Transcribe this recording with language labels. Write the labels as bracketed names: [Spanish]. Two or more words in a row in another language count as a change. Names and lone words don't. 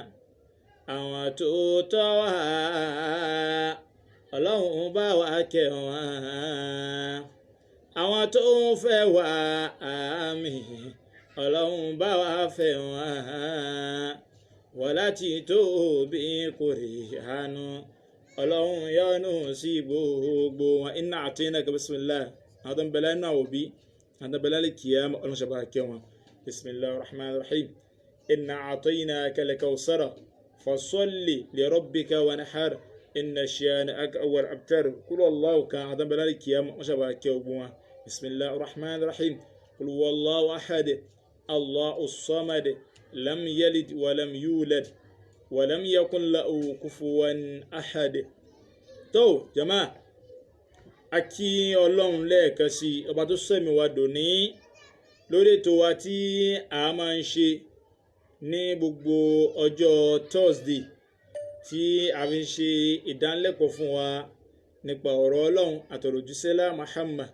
[Yoruba] àwọn tó tọ́ wa Ọlọ́run bá wa kẹ́ wọn. àwọn tó ń fẹ́ wa àmín Ọlọ́run bá wa fẹ́ wọn. wọ́lá tí tóbi Kùránù Ọlọ́run yọ́nú sí gbogbo wọn. [Arabic] إنا أعطيناك بسم الله. [Yoruba] àwọn tó ń bẹ lẹ́nu àwọn òbí, àwọn tó ń bẹ lẹ́nu kíyámà Ọlọ́run ṣàbà kẹ́ wọn. [Arabic] بسم الله الرحمن الرحيم إنا أعطيناك الكوثر فصل لربك وانحر إن شانئك هو الأبتر. [Yoruba] kúlọ̀ Allahu kan. àwọn tó ń bẹ lẹ́nu kíyámà Ọlọ́run ṣàbà kẹ́ gbogbo wọn. [Arabic] بسم الله الرحمن الرحيم قل هو الله أحد الله الصمد لم يلد ولم يولد ولم يكن له كفوا أحد. [Yoruba] tó jama akí Ọlọ́run lẹ́ẹ̀kan sí ọba tó sẹ̀mí wa dòní lórí ètò wa tí a máa ń ṣe ní gbogbo ọjọ́ Thursday tí a fi ń ṣe ìdánilẹ́kọ̀ọ́ fún wa nípa ọ̀rọ̀ Ọlọ́run àtọ̀rọ̀júsẹ́lá Muhammad.